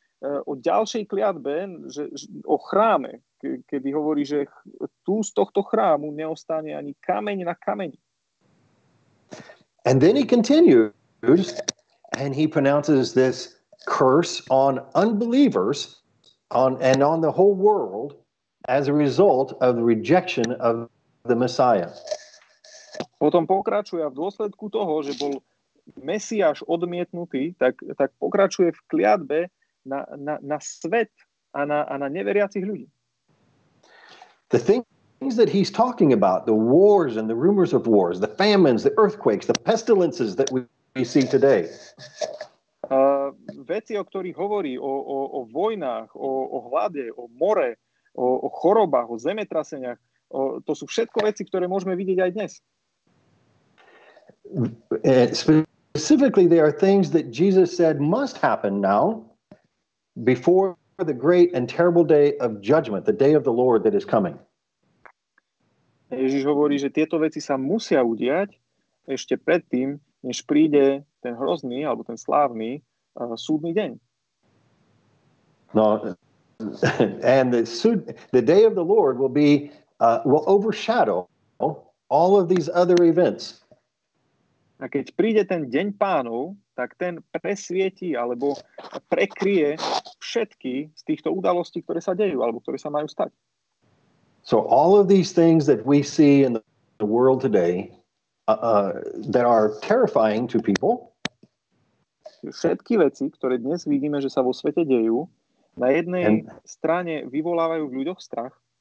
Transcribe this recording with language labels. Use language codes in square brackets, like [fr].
[sk] o ďalšej kliatbe, o chráme, kedy hovorí, že tu z tohto chrámu neostane ani kameň na kameni. [en] And then he continues and he pronounces this curse on unbelievers and on the whole world as a result of the rejection of the Messiah. [sk] Potom pokračuje v dôsledku toho, že bol Mesiáš odmietnutý, tak pokračuje v kliatbe na svet a na neveriacich ľudí. [en] The things that he's talking about, the wars and the rumors of wars, the famines, the earthquakes, the pestilences that we see today. [sk] Veci, o ktorých hovorí, o vojnách, o hlade, o more, o chorobách, o zemetraseniach, to sú všetko veci, ktoré môžeme vidieť aj dnes. [en] Specifically, there are things that Jesus said must happen now before the great and terrible day of judgment, the day of the Lord that is coming. [sk] Ježiš hovorí, že tieto veci sa musia udiať ešte predtým, než príde ten hrozný alebo ten slávny súdny deň. [en] No, and the day of the Lord will overshadow all of these other events. [sk] A keď príde ten deň Pánov, tak ten presvietí alebo prekryje všetky z týchto udalostí, ktoré sa dejú alebo ktoré sa majú stať. [en] So all of these things that we see in the world today that are terrifying to people. [sk] Všetky veci, ktoré dnes vidíme, že sa vo svete dejú, na jednej strane vyvolávajú v ľuďoch strach.